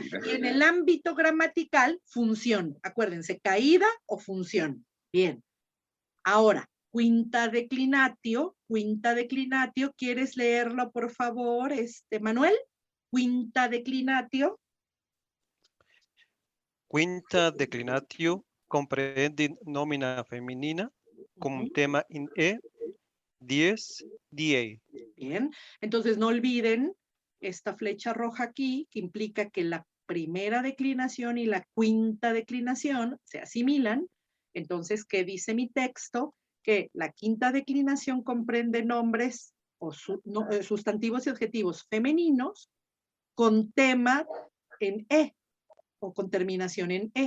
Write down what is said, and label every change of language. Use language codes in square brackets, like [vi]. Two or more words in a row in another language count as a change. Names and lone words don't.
[es] Y en el ámbito gramatical, función. Acuérdense, caída o función. Bien. Ahora, [la] quinta declinatio, [es] ¿quieres leerlo, por favor, Manuel? [la] Quinta declinatio. Quinta declinatio comprehende nomina femenina cum tema in dies die. [es] Bien, entonces no olviden esta flecha roja aquí, que implica que la primera declinación y la quinta declinación se asimilan. Entonces, ¿qué dice mi texto? Que la quinta declinación comprende nombres o sustantivos y adjetivos femeninos con tema en E o con terminación en E.